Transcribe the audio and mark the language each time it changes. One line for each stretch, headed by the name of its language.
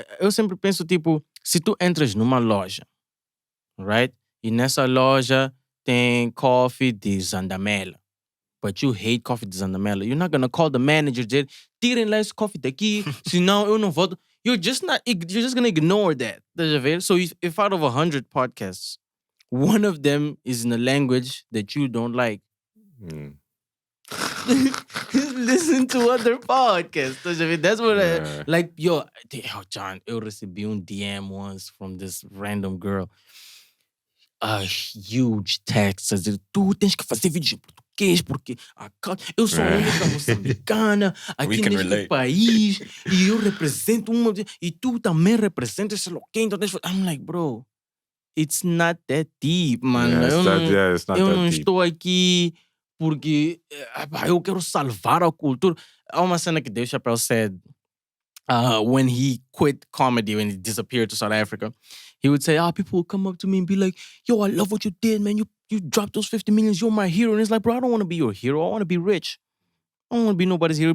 Portuguese: Eu sempre penso, tipo, se tu entras numa loja,
English: right?
Portuguese: E nessa loja tem coffee de Zandamela.
English: But you hate coffee de Zandamela. You're not gonna call the manager,
Portuguese: dizer, tirem lá esse coffee daqui, senão eu não volto.
English: You're just gonna ignore that.
Portuguese: Estás a ver?
English: So if out of 100 podcasts, one of them is in a language that you don't like, listen to other podcasts. Estás a ver? That's what like, John,
Portuguese: eu recebi
English: DM once from this random girl. A huge text
Portuguese: a dizer, tu tens que fazer vídeos em português porque eu sou a única moçambicana aqui neste
English: relate.
Portuguese: país e eu represento e tu também representas sei lá quem, então
English: I'm like, bro, it's not that deep, man.
Portuguese: Eu não estou aqui porque eu quero salvar a cultura. Há uma cena que
English: Dave Chappelle said when he quit comedy, when he disappeared to South Africa, he would say, people will come up to me and be like, yo, I love what you did, man. You dropped those 50 millions. You're my hero. And it's like, bro, I don't want to be your hero. I want to be rich. I don't want to be nobody's hero.